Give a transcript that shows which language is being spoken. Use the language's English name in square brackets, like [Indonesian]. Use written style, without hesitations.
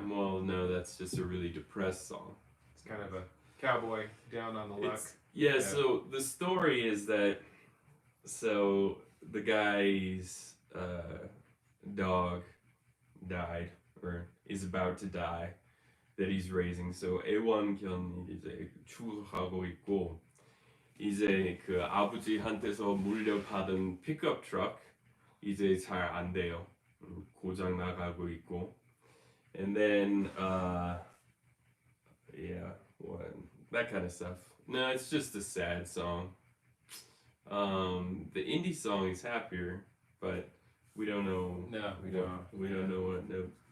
[English] well, no, that's just a really depressed song. It's kind of a cowboy down on the luck. Yeah, so the story is that so the guy's dog died or is about to die that he's raising. [Korean] So 애완견이 이제 추하고 있고 이제 그 아버지한테서 물려받은 픽업 트럭 이제 잘 안 돼요. 고장 나가고 있고. [English] And then yeah, what that kind of stuff. No, it's just a sad song. The indie song is happier, but we don't know. No, we don't. We don't know what. No,